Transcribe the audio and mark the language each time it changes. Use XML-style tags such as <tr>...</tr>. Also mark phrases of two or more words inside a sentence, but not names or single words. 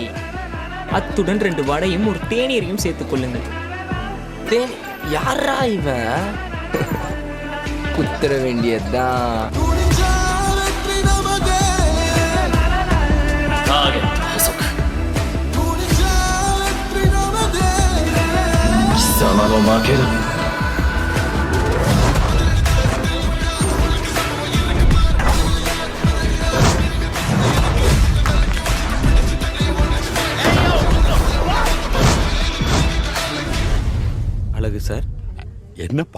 <ta>அத்துடன் 2 வடையும் ஒரு தேநீரையும் சேர்த்துக் கொள்ளுங்கள். தேன் யாரா இவன்? குத்துற வேண்டியதுதான்.</ta> <ja>ターゲット捕捉貴様の負けだ。</ja> <ta>அழகு சார். என்னப்பா?</ta>